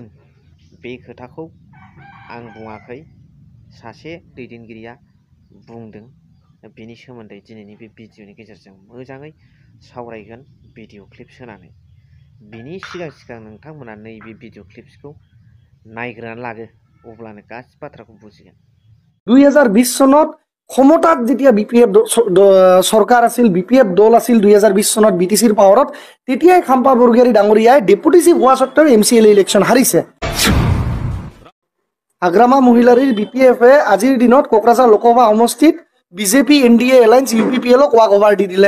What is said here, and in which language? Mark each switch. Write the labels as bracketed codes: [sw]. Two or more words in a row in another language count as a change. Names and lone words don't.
[brx] बे खोथाखौ आं बुङाखै, सासे दैदेनगिरिया बुंदों। बेनि सोमोन्दै दिनैनि बे भिडिअनि गेजेरजों मोजाङै सावरायगोन [en] video clips [brx] होनानै। बिनि सिगां नोंथांमोना नैबे [en] video clipskhou [brx] नायग्रोनानै लागो, अब्लानो गासिबो बाथ्राखौ बुजिगोन। [as] 2020 চনত ক্ষমতাত যেতিয়া বিপিএফ সরকার আছিল, বিপিএফ দল আছিল 2020 চনত বিটিসির পাওয়ারত, তেতিয়াই খাম্পা বৰগোহাঞি ডাঙৰীয়াই [en] deputy chief [as] হোৱা সত্ত্বেও MCLA ইলেকশন হাৰিছে। হাগ্ৰামা মহিলাৰীৰ বিপিএফে আজিৰ দিনত কোকৰাঝাৰ লোকসভা সমষ্টিত বিজেপি NDA এলায়েন্স UPPLক [en] walk over [as] দি দিলে।